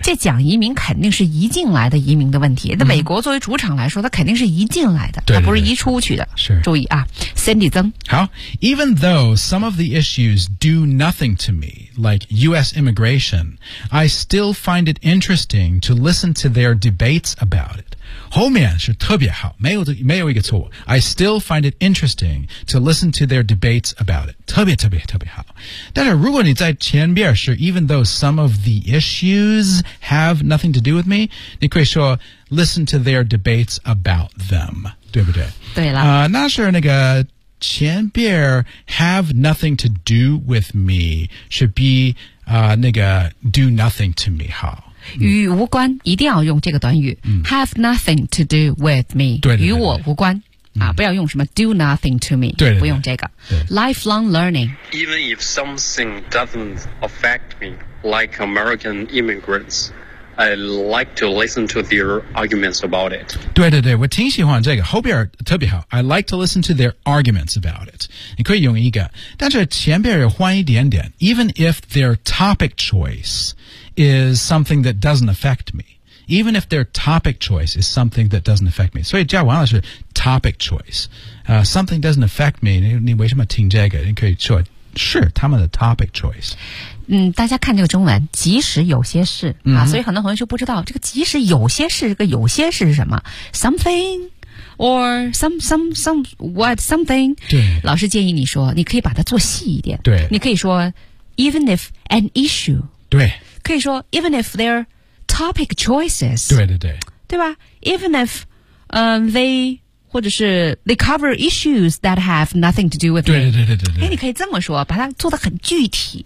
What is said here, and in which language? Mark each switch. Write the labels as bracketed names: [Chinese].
[Chinese] 这讲移民肯定是移进来的移民的问题，那、美国作为主场来说它肯定是移进来的，对对对，它不是移出去的，是，注意啊。Cindy 曾，好。 [English] Even though some of the issues do nothing to me like US immigration I still find it interesting to listen to their debates about it， [Chinese] 后面是特别好，没有一个错误。 [English] I still find it interesting to listen to their debates about it， [Chinese] 特别特别特别好。但是如果你在前边是 [English] even though some of the issues have nothing to do with me， 你可以说 listen to their debates about them， 对不对？ [Chinese] 对了、那是那个前边 [English] have nothing to do with me [Chinese] 是比、那个 [English] do nothing to me [Chinese] 好，与无关、一定要用这个短语、 [English] have nothing to do with me， [Chinese] 对对对对，与我无关啊、不要用什么 [English] do nothing to me， [Chinese] 对对对，不用这个。对对， [English] lifelong learning。 Even if something doesn't affect me like American immigrants I like to listen to their arguments about it。 [Chinese] 对对对，我挺喜欢这个，后边特别好。 [English] I like to listen to their arguments about it， [Chinese] 你可以用一个，但是前边要换一点点。 [English] Even if their topic choice is something that doesn't affect meEven if their topic choice is something that doesn't affect me. [Chinese] 所以叫王老师 [English] topic choice、something doesn't affect me， [Chinese] 你为什么听这个，你可以说是他们的 [English] topic choice。 [Chinese] 大家看这个中文，即使有些事、啊、所以很多同学就不知道这个即使有些事，这个有些事是什么， [English] somethingOr some what something。 [Chinese] 对，老师建议你说你可以把它做细一点。对，你可以说 [English] even if an issue。 [Chinese] 对，可以说 [English] even if they'reTopic choices， [Chinese] 对对对，对吧？ [English] Even if、they [Chinese] 或者是 [English] they cover issues that have nothing to do with， [Chinese] 对对对对对对，你可以这么说，把它做得很具体。